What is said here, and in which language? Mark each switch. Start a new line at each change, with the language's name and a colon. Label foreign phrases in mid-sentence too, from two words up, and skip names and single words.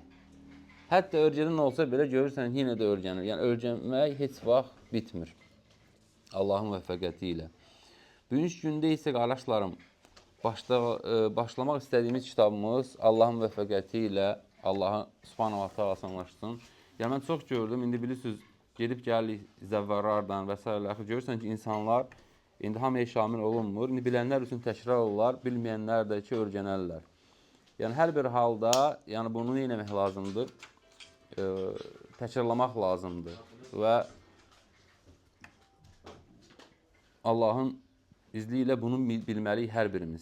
Azerbaijani: Hətta örgədən olsa belə görürsən, yenə də örgənir. Yəni, örgənmək heç vaxt bitmir. Allahın müvəffəqiyyəti ilə. Bugünkü gündə isə, qardaşlarım, başlamaq istədiyimiz kitabımız Allahın müvəffəqiyyəti ilə Allahı
Arabic: سبحانه وتعالى
Azerbaijani: asanlaşsın. Yəni, mən çox gördüm, indi bilirsiniz, gedib gəlirik zəvvərlərdən və s. Görürsən ki, insanlar indi hamıya şamil olunmur. İndi bilənlər üçün təkrar olurlar, bilməyənlər də ki, örgənərlər. Yəni, hər bir halda bunu eləmək lazımdır, təkrarlamaq lazımdır və Allahın izni ilə bunu bilməliyik hər birimiz.